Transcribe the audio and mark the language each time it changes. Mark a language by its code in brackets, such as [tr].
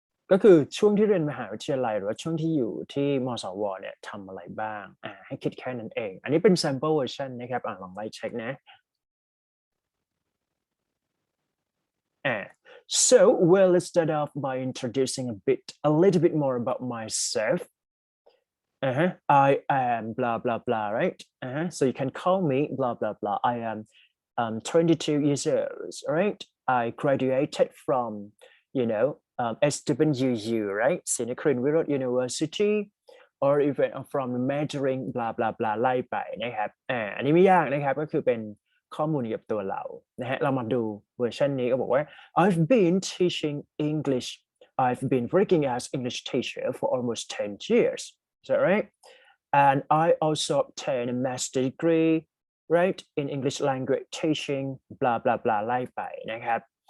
[th] ก็คือช่วงที่เรียนมหาวิทยาลัยหรือว่าช่วงที่อยู่ที่มสวเนี่ยทำอะไรบ้างให้คิดแค่นั้นเองอันนี้เป็น sample version นะครับลองไล่เช็คนะ [en] So let's start off by introducing a little bit more about myself. I am blah blah blah, right? So you can call me blah blah blah. I am 22 years old, right? I graduated from, SWU, right? Sinakrin Wirot University, or even from Mandarin blah blah blah [th] ไล่ไปนะครับอันนี้ไม่ยากนะครับก็คือเป็นข้อมูลเกี่ยวกับตัวเรานะฮะเรามาดูเวอร์ชันนี้ก็บอกว่า [en] I've been teaching English I've been working as English teacher for almost 10 years is that right and I also obtained a master degree right in English language teaching blah blah blah [th] ไล่ไปนะครับ